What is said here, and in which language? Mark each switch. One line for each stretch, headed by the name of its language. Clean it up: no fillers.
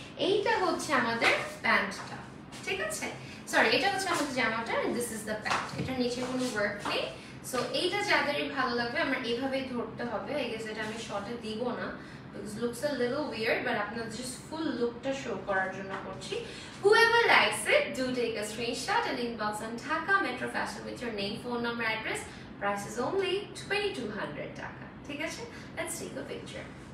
Bangla: এইটা হচ্ছে আমাদের প্যান্টটা, ঠিক আছে? সরি, এটা হচ্ছে আমাদের জামাটা,
English: And this is the pant.
Bangla: এটা নিচে কোনো ওয়ার্ক নেই। সো এইটা যাদেরই ভালো লাগবে, আমরা এইভাবেই ধরতে হবে। আই গেস এটা আমি শর্টে দিব না,
English: because looks a little weird,
Bangla: but আপনাদের just full lookটা শো করার জন্য করছি।
English: Whoever likes it, do take a screenshot and inbox on Dhaka Metro Fashion with your name, phone number, address. Price is only 2200 taka,
Bangla: ঠিক আছে?
English: Let's take a picture.